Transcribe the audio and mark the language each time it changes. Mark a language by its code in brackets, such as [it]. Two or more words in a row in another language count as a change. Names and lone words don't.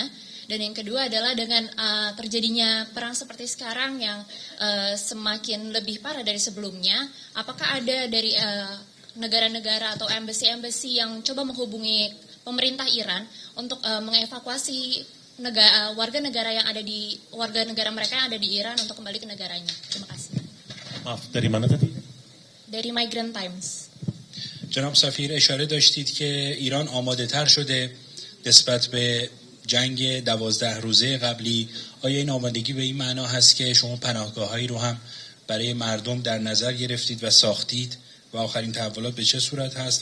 [id] Dan yang kedua adalah dengan terjadinya perang seperti sekarang yang semakin lebih parah dari sebelumnya, apakah ada dari negara-negara atau embassy yang coba menghubungi pemerintah Iran untuk mengevakuasi warga negara mereka yang ada di Iran untuk kembali ke negaranya? Terima kasih. Maaf, dari mana tadi? Dari Migrant Times. [fa] جناب سفیر اشاره داشتید که ایران آماده تر شده نسبت به جنگ 12 روزه قبلی. آیا این آمادگی به این معنا هست که شما پناهگاه‌هایی رو هم برای مردم در نظر گرفتید و ساختید و آخرین تحولات به چه صورت هست؟